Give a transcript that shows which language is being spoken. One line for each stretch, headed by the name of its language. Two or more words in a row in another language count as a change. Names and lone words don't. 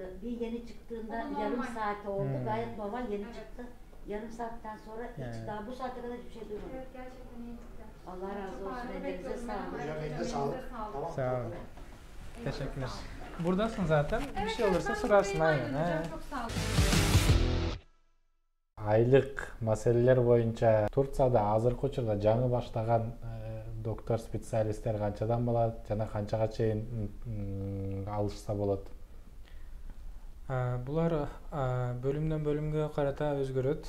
Turkish: Bir yeni çıktığında yarım saat oldu. Gayet normal yeni çıktı. Yarım saatten sonra hiç daha bu saate kadar hiçbir şey duymadım. Evet, gerçekten iyi çıktı. Allah razı olsun. Ellerinize sağlık. Ellerinize sağlık. sağ olun. Teşekkürler. Buradasın zaten. Bir şey olursa sorarsın aynen. Çok sağ olun.
Kyrgyz: Айлык маселелер боюнча Турцияда азыркы учурда жаңы баштаган доктор специалисттер канчадан болот жана канчага чейин алышса болот? Булар бөлүмдөн бөлүмгө карата өзгөрөт.